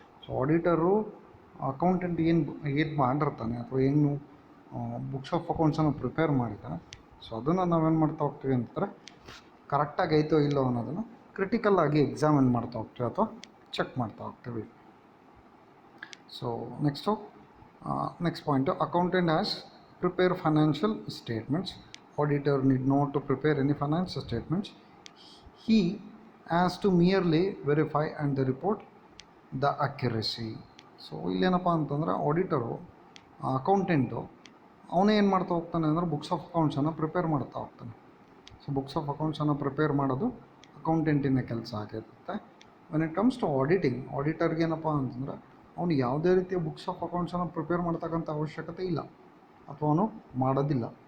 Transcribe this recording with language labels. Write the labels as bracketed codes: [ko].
[kn] So auditor accountant ಏನು ಮಾಡಿರ್ತಾನೆ ಅಥವಾ ಏನು ಬುಕ್ಸ್ ಆಫ್ ಅಕೌಂಟ್ಸನ್ನು ಪ್ರಿಪೇರ್ ಮಾಡಿದ್ದಾನೆ, ಸೊ ಅದನ್ನು ನಾವೇನು ಮಾಡ್ತಾ ಹೋಗ್ತೀವಿ ಅಂತಂದರೆ ಕರೆಕ್ಟಾಗಿ ಐತೋ ಇಲ್ಲೋ ಅನ್ನೋದನ್ನು ಕ್ರಿಟಿಕಲ್ಲಾಗಿ ಎಕ್ಸಾಮಿನ್ ಮಾಡ್ತಾ ಹೋಗ್ತೀವಿ ಅಥವಾ ಚೆಕ್ ಮಾಡ್ತಾ ಹೋಗ್ತೀವಿ. [en] So next point, accountant has prepare financial statements. Auditor need not to prepare any financial statements. He has to merely verify and report the accuracy. [kn] So ಇಲ್ಲೇನಪ್ಪ ಅಂತಂದರೆ ಆಡಿಟರು ಅಕೌಂಟೆಂಟು ಅವನೇ ಏನು ಮಾಡ್ತಾ ಹೋಗ್ತಾನೆ ಅಂದರೆ ಬುಕ್ಸ್ ಆಫ್ ಅಕೌಂಟ್ಸನ್ನು ಪ್ರಿಪೇರ್ ಮಾಡ್ತಾ ಹೋಗ್ತಾನೆ. So books of ಅಕೌಂಟ್ಸನ್ನು prepare ಮಾಡೋದು ಅಕೌಂಟೆಂಟಿನ ಕೆಲಸ ಆಗಿರುತ್ತೆ. [en] when it comes to [kn] ಆಡಿಟರ್ಗೆ ಏನಪ್ಪ ಅಂತಂದರೆ ಅವನು ಯಾವುದೇ ರೀತಿಯ ಬುಕ್ಸ್ ಆಫ್ ಅಕೌಂಟ್ಸನ್ನು ಪ್ರಿಪೇರ್ ಮಾಡ್ತಕ್ಕಂಥ ಅವಶ್ಯಕತೆ ಇಲ್ಲ ಅಥವಾ ಅವನು ಮಾಡೋದಿಲ್ಲ.